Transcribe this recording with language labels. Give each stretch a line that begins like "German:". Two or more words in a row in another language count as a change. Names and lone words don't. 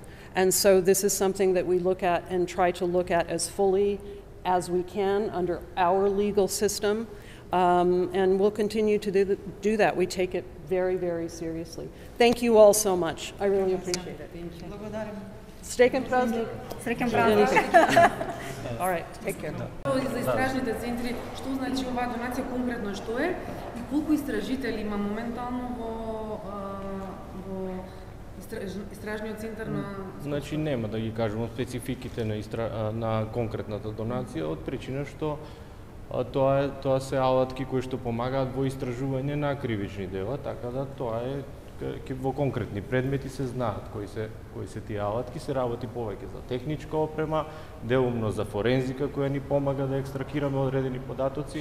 English: And so this is something that we look at and try to look at as fully as we can under our legal system, and we'll continue to do that. We take it very, very seriously. Thank you all so much. I really appreciate it.
Serbian: Srećan praznik. Srećan praznik.
English: All right, take care.
Macedonian: За истражните центри, што значи оваа донација конкретно што е и колку истражители има моментално во истражниот центар на... Значи нема да ги кажувам спецификите на конкретната донација, од причина што тоа се алатки кои што помагаат во истражување на кривични дела, така да тоа е во конкретни предмети се знаат кои се тие алатки, се работи повеќе за техничка опрема, делумно за форензика која ни помага да екстракираме одредени податоци.